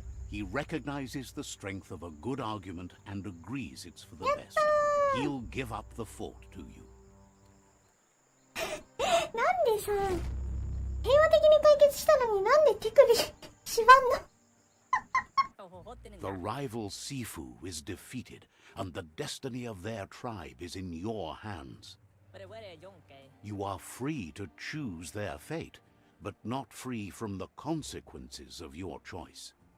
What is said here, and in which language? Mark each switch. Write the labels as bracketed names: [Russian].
[English] He recognizes the strength of a good argument and agrees it's for the best. He'll give up the fort to you. [Japanese] なんでさ、平和的に解決したのになんで手首縛んの。 [English] The rival Sifu is defeated, and the destiny of their tribe is in your hands. You are free to choose their fate, but not free from the consequences of your choice.